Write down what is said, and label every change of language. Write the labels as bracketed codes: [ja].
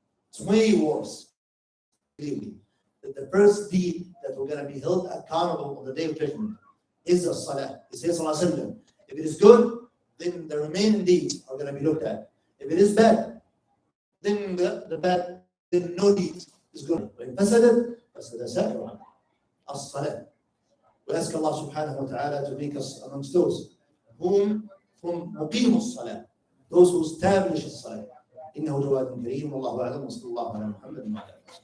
[en] It's way worse. Really. The first deed that we're going to be held accountable on the day of judgment is the salah. It says, if it is good, then the remaining deeds are going to be looked at. If it is bad, then the bad, then no deed is good. [ar] وإن فسدت فسد سائر الصلاة. [en] We ask Allah subhanahu wa ta'ala to make us amongst those whom from مقيم الصلاة, those who establish الصلاة. [ar] إنه جواد كريم والله أعلم وصلى الله على محمد وعلى